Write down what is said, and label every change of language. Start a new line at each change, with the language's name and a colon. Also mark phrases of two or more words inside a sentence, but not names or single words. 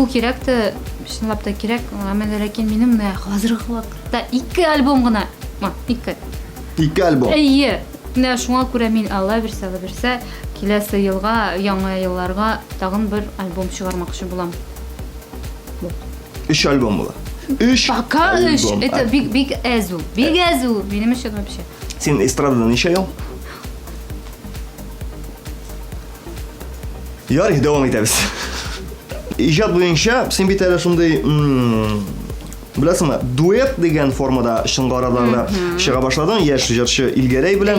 Tatar: Ул кирәк тә, чынлап та кирәк, әмма ләкин минем менә хәзерге вакытта 2 альбом гына. 2 альбом. Әйе. Менә шуңа күрә мин Алла бирсә, киләсе елга, яңа елларга тагын 1 альбом чыгармакчы булам. 3 альбом була. 3.
Russian: Пока 3. Это big azul. Big azul.
Tatar: Минем өчен вообще. Син эстрадада ничә ел? Ярый, дәвам итәбез. Иҗат буенча син бит әле шундый беләсеңме, дуэт дигән формада шыңгарадарда чыга башладың, яшь җырчы Илгәрәй белән.